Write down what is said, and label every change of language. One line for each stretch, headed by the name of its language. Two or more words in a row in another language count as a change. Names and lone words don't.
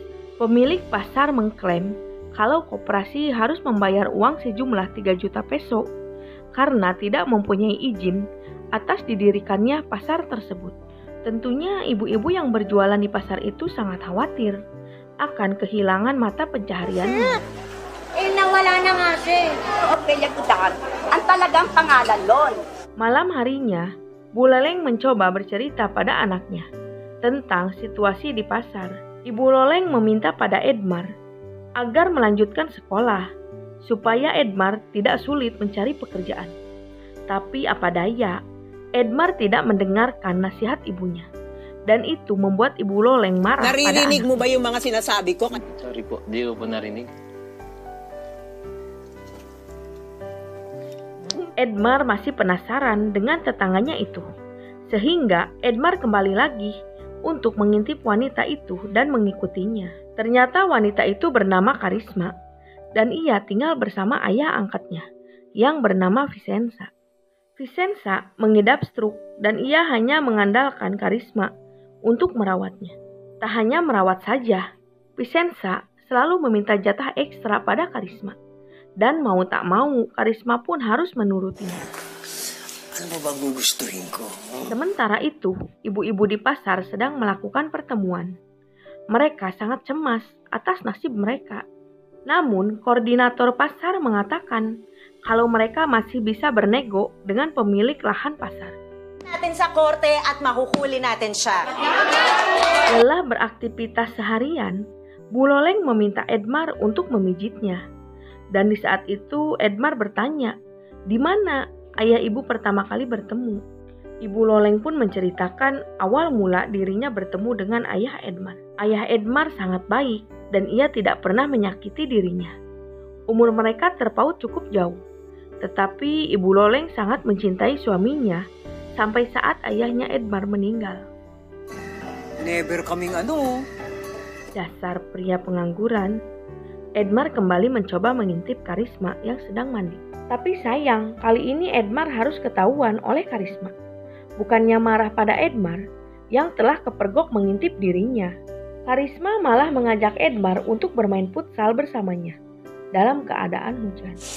Indonesian: Pemilik pasar mengklaim kalau koperasi harus membayar uang sejumlah 3 juta peso karena tidak mempunyai izin atas didirikannya pasar tersebut. Tentunya ibu-ibu yang berjualan di pasar itu sangat khawatir akan kehilangan mata pencahariannya.
Filipino: Nawala na nga siya. Ang talagang pangalan nun.
Indonesian: Malam harinya, Bu Loleng mencoba bercerita pada anaknya tentang situasi di pasar. Ibu Loleng meminta pada Edmar agar melanjutkan sekolah supaya Edmar tidak sulit mencari pekerjaan. Tapi apa daya, Edmar tidak mendengarkan nasihat ibunya. Dan itu membuat Ibu Loleng marah pada anaknya.
Filipino: Naririnig mo ba yung mga sinasabi ko? Sorry po, di ko po narinig.
Indonesian: Edmar masih penasaran dengan tetangganya itu. Sehingga Edmar kembali lagi untuk mengintip wanita itu dan mengikutinya. Ternyata wanita itu bernama Karisma dan ia tinggal bersama ayah angkatnya yang bernama Vicenza. Vicenza mengidap stroke dan ia hanya mengandalkan Karisma untuk merawatnya. Tak hanya merawat saja, Vicenza selalu meminta jatah ekstra pada Karisma. Dan mau tak mau, Karisma pun harus menurutinya.
Filipino: Ano ba bang gugustuhin ko?
Indonesian: Sementara itu, ibu-ibu di pasar sedang melakukan pertemuan. Mereka sangat cemas atas nasib mereka. Namun, koordinator pasar mengatakan kalau mereka masih bisa bernego dengan pemilik lahan pasar.
Filipino: Natin sa korte at mahuhuli natin siya.
Indonesian: Lelah beraktivitas seharian, Bu Loleng meminta Edmar untuk memijitnya. Dan di saat itu Edmar bertanya, di mana ayah ibu pertama kali bertemu. Ibu Loleng pun menceritakan awal mula dirinya bertemu dengan ayah Edmar. Ayah Edmar sangat baik dan ia tidak pernah menyakiti dirinya. Umur mereka terpaut cukup jauh. Tetapi Ibu Loleng sangat mencintai suaminya sampai saat ayahnya Edmar meninggal.
Filipino: Never kaming ano.
Indonesian: Dasar pria pengangguran. Edmar kembali mencoba mengintip Karisma yang sedang mandi. Tapi sayang, kali ini Edmar harus ketahuan oleh Karisma. Bukannya marah pada Edmar yang telah kepergok mengintip dirinya. Karisma malah mengajak Edmar untuk bermain futsal bersamanya dalam keadaan hujan.